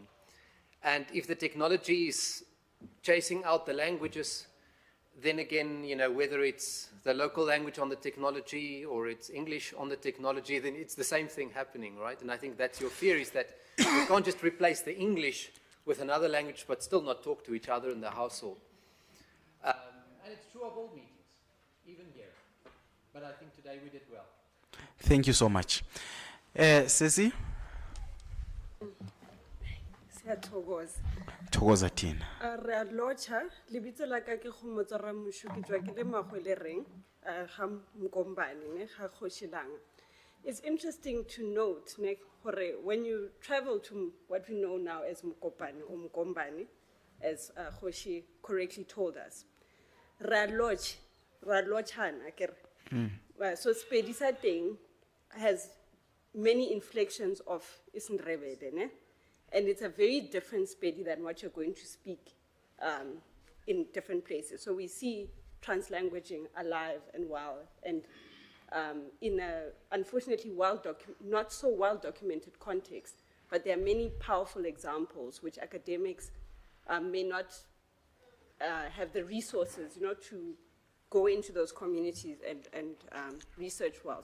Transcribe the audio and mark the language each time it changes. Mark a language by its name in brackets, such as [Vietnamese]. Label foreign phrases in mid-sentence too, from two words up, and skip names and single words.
[English] And if the technology is chasing out the languages, then again, whether it's the local language on the technology or it's English on the technology, then it's the same thing happening, right? And I think that's your fear, is that you can't just replace the English with another language but still not talk to each other in the household. And it's true of all meetings, even here. But I think today we did well. Thank you so much. [Zulu] Sisi? Siyathokoza. Thokoza thina. [Northern Sotho] Re a locha lebitso la ka ke Khomotso Ramushu ke tswa ke le Magwelereng ga Mkombane ne ga Khoshilanga. [English] It's interesting to note when you travel to what we know now as Mkopane or Mkombane, as Khoshi correctly told us, [Northern Sotho] ra lochana ke re. [English] So Spedisa thing has many inflections of Isindrebele, ne? And it's a very different Spedi than what you're going to speak in different places. So we see translanguaging alive and well, and in a unfortunately not so well documented context, but there are many powerful examples which academics may not have the resources, to go into those communities and research well.